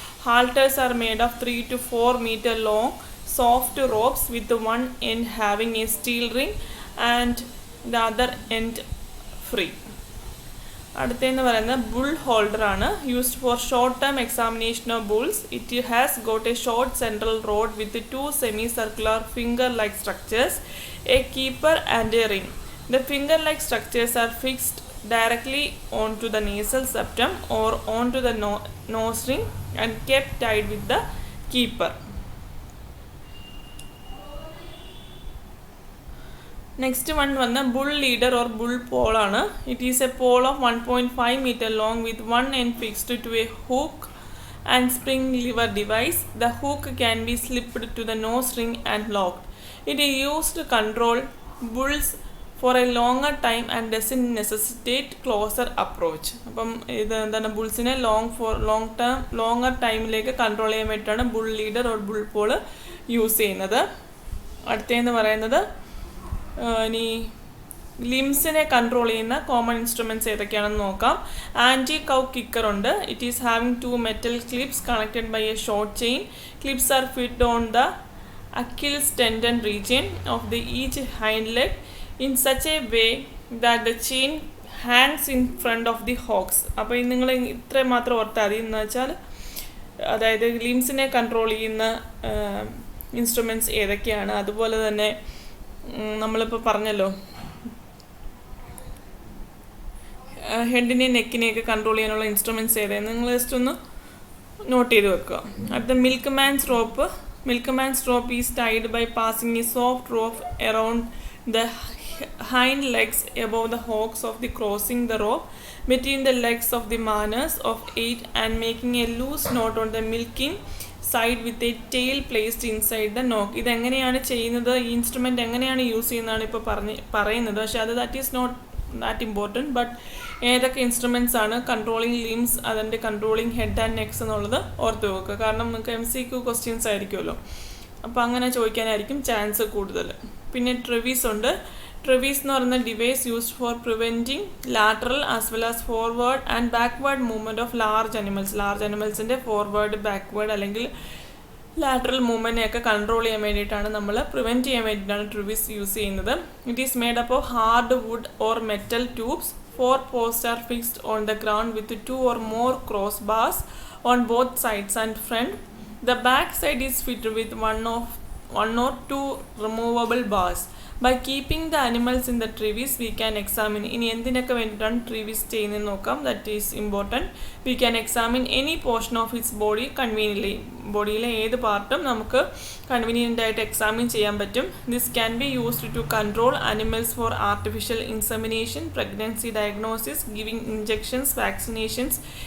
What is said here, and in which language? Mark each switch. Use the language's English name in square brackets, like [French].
[English] Halters are made of 3 to 4 meter long soft ropes with one end having a steel ring and the other end free. [Malayalam] അടുത്തതെന്ന് പറയുന്നത് bull ഹോൾഡറാണ്. [English] Used for short term examination of bulls. It has got a short central road with 2 semi circular finger like structures, a keeper and a ring. The finger like structures are fixed directly onto the nasal septum or onto the nose ring and kept tied with the keeper. Next one vanna bull leader or bull pole aanu. It is a pole of 1.5 meter long with one end fixed to a hook and spring lever device. The hook can be slipped to the nose ring and locked. It is used to control bulls for a longer time and doesn't necessitate closer approach. [Malayalam] അപ്പം ഇത് എന്താണ് ബുൾസിനെ longer ടൈമിലേക്ക് control ചെയ്യാൻ വേണ്ടിയിട്ടാണ് bull leader or bull Paul use ചെയ്യുന്നത്. അടുത്തതെന്ന് പറയുന്നത് ഇനി ലിംസിനെ കൺട്രോൾ ചെയ്യുന്ന കോമൺ ഇൻസ്ട്രുമെൻറ്റ്സ് ഏതൊക്കെയാണെന്ന് നോക്കാം. ആൻറ്റി കൗ കിക്കർ ഉണ്ട്. [English] It is having 2 metal clips connected by a short chain. Clips are fit on the Achilles tendon region of the each hind leg in such a way that the chain hangs in front of the hocks. [Malayalam] അപ്പോൾ നിങ്ങൾ ഇത്രയും മാത്രം ഓർത്താൽ മതി. എന്ന് വെച്ചാൽ അതായത് ലിംസിനെ control ചെയ്യുന്ന ഇൻസ്ട്രുമെൻറ്റ്സ് ഏതൊക്കെയാണ്. അതുപോലെ തന്നെ നമ്മളിപ്പോൾ പറഞ്ഞല്ലോ ഹെഡിനെയും നെക്കിനെയൊക്കെ കൺട്രോൾ ചെയ്യാനുള്ള ഇൻസ്ട്രുമെൻറ്റ്സ് ഏതാണ് നിങ്ങൾ ജസ്റ്റ് ഒന്ന് നോട്ട് ചെയ്ത് വെക്കുക. [English] അടുത്ത milkman's rope is tied by passing a soft rope around the hind legs above the hocks of the crossing the rope between the legs of the manners of 8 and making a loose knot on the milking side with a tail placed inside the knock. [Malayalam] ഇതെങ്ങനെയാണ് ചെയ്യുന്നത്, ഈ instrument എങ്ങനെയാണ് use ചെയ്യുന്നതാണ് ഇപ്പോൾ പറയുന്നത്. പക്ഷേ അത് [English] That is not that important. [Malayalam] But ഏതൊക്കെ ഇൻസ്ട്രുമെൻറ്റ്സ് ആണ് കൺട്രോളിങ് ലിംസ് അതിൻ്റെ കൺട്രോളിങ് ഹെഡ് ആൻഡ് നെക്സ് എന്നുള്ളത് ഓർത്ത് വെക്കുക. കാരണം നമുക്ക് MCQ ക്വസ്റ്റ്യൻസ് ആയിരിക്കുമല്ലോ, അപ്പോൾ അങ്ങനെ ചോദിക്കാനായിരിക്കും ചാൻസ് കൂടുതൽ. പിന്നെ ട്രെവീസ് ഉണ്ട്. ട്രെവീസ് എന്ന് പറയുന്ന [English] device used for preventing lateral as well as forward and backward movement of large [Malayalam] അനിമൽസിൻ്റെ forward backward അല്ലെങ്കിൽ ലാറ്ററൽ മൂവ്മെൻറ്റിനെയൊക്കെ കൺട്രോൾ ചെയ്യാൻ വേണ്ടിയിട്ടാണ് പ്രിവെൻറ്റ് ചെയ്യാൻ വേണ്ടിയിട്ടാണ് ട്രെവീസ് യൂസ് ചെയ്യുന്നത്. [English] It is made up of hard wood or metal tubes. 4 posts are fixed on the ground with 2 or more crossbars on both sides and front. The back side is fitted with one or two removable bars. By keeping the animals in the trevis, we can examine [Malayalam] ഇനി എന്തിനൊക്കെ വേണ്ടിയിട്ടാണ് ട്രീവിസ് ചെയ്യുന്നത് നോക്കാം. [English] That is important. We can examine any portion of its body conveniently. [Malayalam] ബോഡിയിലെ ഏത് പാർട്ടും നമുക്ക് convenient ആയിട്ട് examine ചെയ്യാൻ പറ്റും. [English] This can be used to control animals for artificial insemination, pregnancy diagnosis, giving injections, vaccinations.